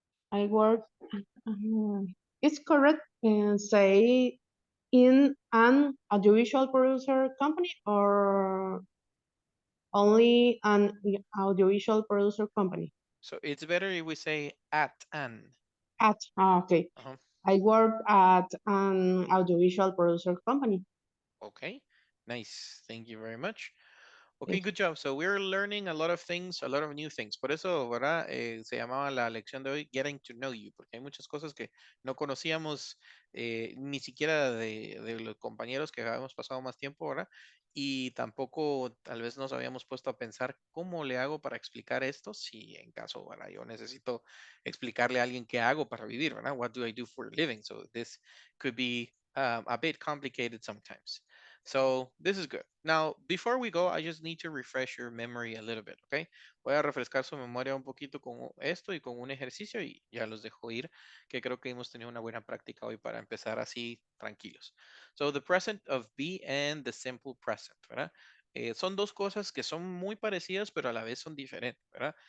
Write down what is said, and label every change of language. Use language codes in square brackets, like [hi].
[en] I work, it's correct, say in an audiovisual producer company or only an audiovisual producer company? So it's better if we say at an. Okay. Uh-huh. I work at an audiovisual producer company. Okay, nice. Thank you very much. Okay, Thank you. good job. So we're learning a lot of things, a lot of new things. [es] Por eso, ¿verdad? Se llamaba la lección de hoy Getting to Know You, porque hay muchas cosas que no conocíamos ni siquiera de los compañeros que habíamos pasado más tiempo, ¿verdad? Y tampoco tal vez nos habíamos puesto a pensar cómo le hago para explicar esto, si en caso, ¿verdad? Yo necesito explicarle a alguien qué hago para vivir, ¿verdad? [en] What do I do for a living? So this could be a bit complicated sometimes. So this is good. Now, before we go, I just need to refresh your memory a little bit, okay? [es] Voy a refrescar su memoria un poquito con esto y con un ejercicio y ya los dejo ir, que creo que hemos tenido una buena práctica hoy para empezar así tranquilos. [en] So, the present of be and the simple present, [es] ¿verdad? Son dos cosas que son muy parecidas, pero a la vez son diferentes, ¿verdad?